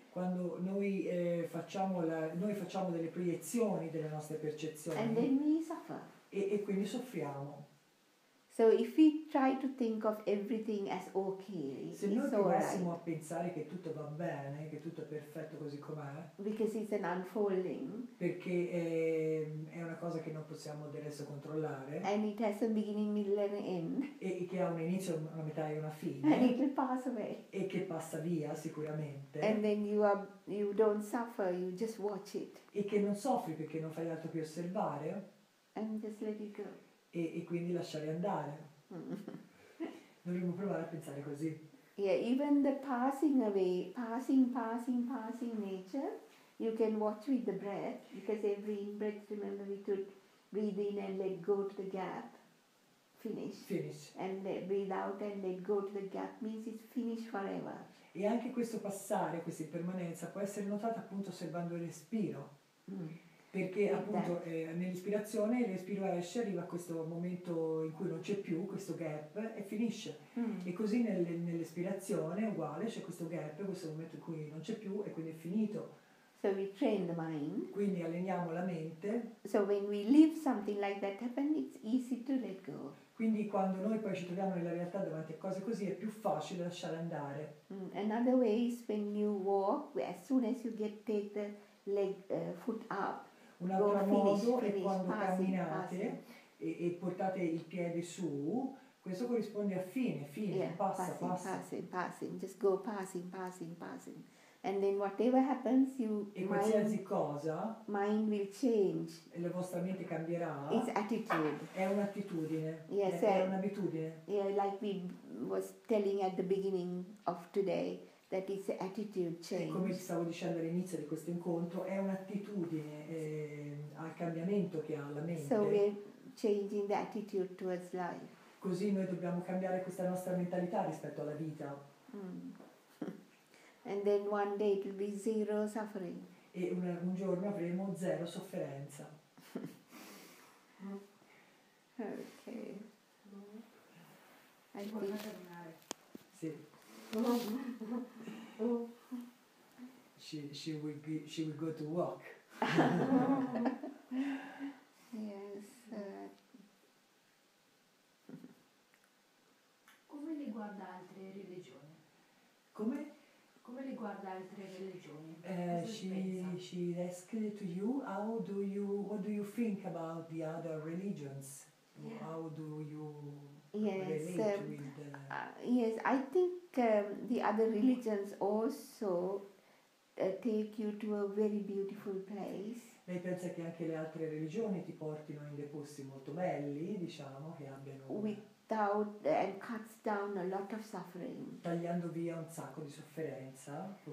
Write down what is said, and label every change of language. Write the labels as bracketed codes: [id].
[it] Quando noi facciamo delle proiezioni delle nostre percezioni. [en] And then we suffer. [it] E quindi soffriamo. [en] So if we try to think of everything as okay, [it] se noi provassimo a pensare che tutto va bene, che tutto è perfetto così com'è, [en] because it's an unfolding, [it] perché è una cosa che non possiamo adesso controllare, [en] and it has a beginning, middle and end, [it] e che ha un inizio, una metà e una fine, [en] and it will pass away, [it] e che passa via sicuramente, [en] and then you don't suffer, you just watch it, [it] e che non soffri perché non fai altro che osservare, [en] and just let it go. [it] e quindi lasciare andare. Dovremmo provare a pensare così. [en] Yeah, even the passing away, passing nature, you can watch with the breath, because every in-breath, remember we should breathe in and let go to the gap, finish. And breathe out and let go to the gap means it's finished forever. [it] E anche questo passare, questa impermanenza può essere notata appunto osservando il respiro. Perché appunto nell'ispirazione il respiro esce, arriva a questo momento in cui non c'è più, questo gap, e finisce. E così nell'espirazione è uguale, c'è questo gap, questo momento in cui non c'è più e quindi è finito. [en] So we train the mind. [it] Quindi alleniamo la mente. [en] So when we leave something like that happen, it's easy to let go. [it] Quindi quando noi poi ci troviamo nella realtà davanti a cose così è più facile lasciare andare. [en] Another way is when you walk, as soon as you take the leg, foot up, [it] un altro modo è quando camminate e portate il piede su, questo corrisponde a fine, passa. [en] Passing, just go passing. And then whatever happens, [it] e qualsiasi cosa, [en] mind will change. [it] E la vostra mente cambierà. [en] It's attitude. [it] È un'attitudine. [en] Yes, [it] è un'abitudine. [en] Yeah, like we was telling at the beginning of today, that is attitude change. [it] E come ti stavo dicendo all'inizio di questo incontro, è un'attitudine al cambiamento che ha la mente. [en] So we're changing the attitude towards life. [it] Così noi dobbiamo cambiare questa nostra mentalità rispetto alla vita. [en] And then one day it will be zero suffering. [it] E un giorno avremo zero sofferenza. [en] Okay. I think. [it] Sì. [en] She will go to walk. Yes. [it] Come riguarda altre religioni? Come riguarda altre religioni? [en] She asked to you, what do you think about the other religions? Yeah. How do you relate with yes, I think the other religions also take you to a very beautiful place. [it] Lei pensa che anche le altre religioni ti portino in dei posti molto belli, diciamo, che abbiano [en] and cuts down a lot of suffering. [it] Tagliando via un sacco di sofferenza,